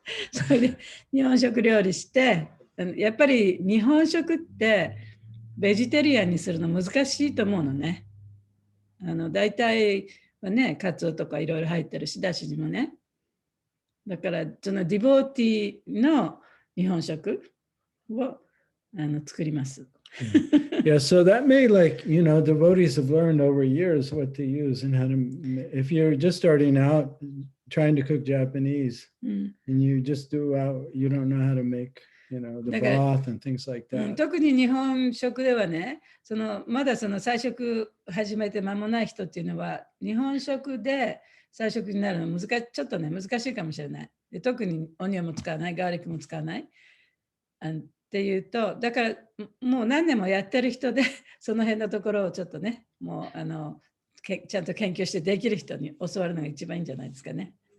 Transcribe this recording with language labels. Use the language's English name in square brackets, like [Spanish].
[Japanese] それで日本食料理して、やっぱり日本食ってベジタリアンにするの難しいと思うのね。大体はね、カツオとかいろいろ入ってるし、だしにもね。だから、そのディボーティーの日本食を作ります。 [English] Yeah, so that may devotees have learned over years what to use and how to, if you're just starting out trying to cook Japanese and you just you don't know how to make, the broth and things like that. [Japanese] 特に日本食ではね、まだ菜食始めて間もない人っていうのは、日本食で菜食になるのちょっとね、難しいかもしれない。で特にオニオンも使わない、ガーリックも使わない。っていうと、だからもう何年もやってる人で、その辺のところをちょっとね、もうちゃんと研究してできる人に教わるのが一番いいんじゃないですかね。